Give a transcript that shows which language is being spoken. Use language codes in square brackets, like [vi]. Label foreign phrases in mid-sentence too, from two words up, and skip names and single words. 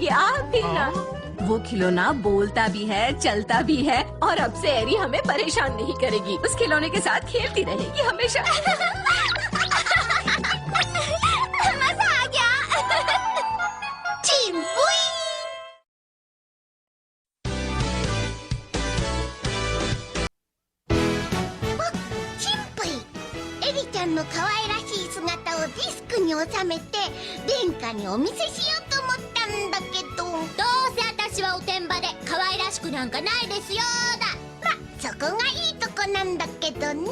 [hi] आप भी ना। वो खिलौना बोलता भी है, चलता भी है, और अब से एरी हमें परेशान नहीं करेगी। उस खिलौने के साथ खेलती रहेगी हमेशा। मजा आ गया। चिंपुई। [ja] エリちゃんの可愛らしい姿をディスクに収めて殿下にお見せしようと思ったんだけど、どうせ私はおてんばで可愛らしくなんかないですよだ。ま、そこがいいとこなんだけどね。